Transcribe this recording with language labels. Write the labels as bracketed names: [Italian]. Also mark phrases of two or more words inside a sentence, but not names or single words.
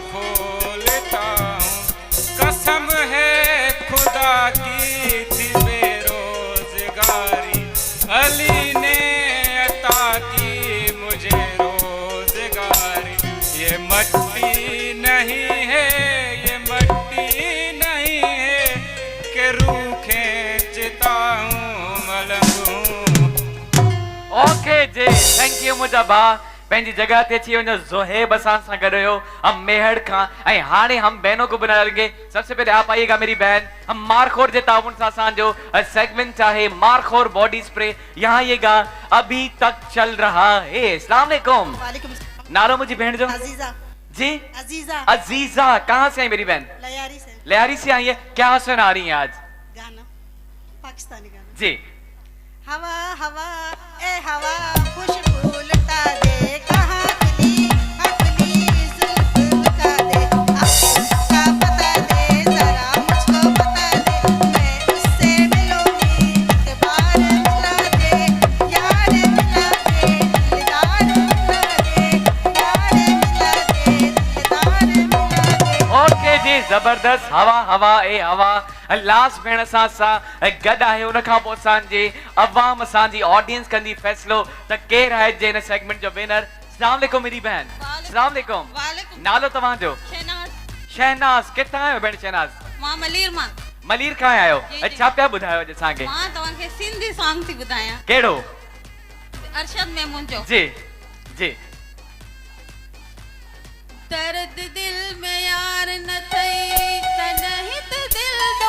[Urdu] کھولتا ہوں قسم ہے خدا کی تھی بے روزگاری علی نے عطا کی مجھے روزگاری یہ مٹی نہیں ہے یہ مٹی نہیں ہے کہ روح کھینچتا ہوں ملنگ ہوں ओके जी [English] thank you [Sindhi] मुंहिंजा भाउ पंहिंजी जगह ते अची वञो जोहेब असां सां गॾु हुयो हम मेहड़ खां ऐं हाणे [Urdu] ہم بہنوں کو بلائیں گے سب سے پہلے آپ آئیے گا میری بہن [Sindhi] हम मारखोर जे ताउन सां असांजो सेगमेंट [Urdu] چاہے مارخور [English] body spray [Urdu] یہاں آئیے گا ابھی تک چل رہا ہے السلام علیکم وعلیکم سلام. [Sindhi] नालो मुझी बहन जो अजीजा जी अजीजा [Urdu] عزیزہ کہاں سے آئی میری بہن لیاری سے لیاری سے آئی ہے کیا سنا رہی ہے آج گانا پاکستانی گانا जी ہوا ہوا اے ہوا خوشبو لٹا دے کہاں کھلی زلف لٹا دے آپ کا پتا دے ذرا مجھ کو بتا دے میں اس سے ملوں گی ایک بار ملا دے یار ملا دے دلدار ملا دے یار ملا دے دلدار ملا دے यार मिला दे दिलदार मिला दे [Sindhi] ओके जी जबरदस्त हवा हवा ए हवा लास्ट भेण सां गॾु आहे उन खां पोइ असांजी अवाम असांजी ऑडियंस कंदी फ़ैसिलो त केरु आहे जे हिन सेगमेंट जो विनर [Urdu] السلام علیکم میری بہن السلام علیکم [Sindhi] वालेकुम नालो तव्हांजो शहनाज शहनाज किथां आहियो भेण शहनाज मां मलीर मां मलीर खां आहियो जी, जी। छा पिया ॿुधायो अॼु असांखे मां तव्हांखे सिंधी सॉन्ग थी ॿुधायां कहिड़ो अरशद मेमून जो जी जी दर्द दिल में यार न थई तनही त दिल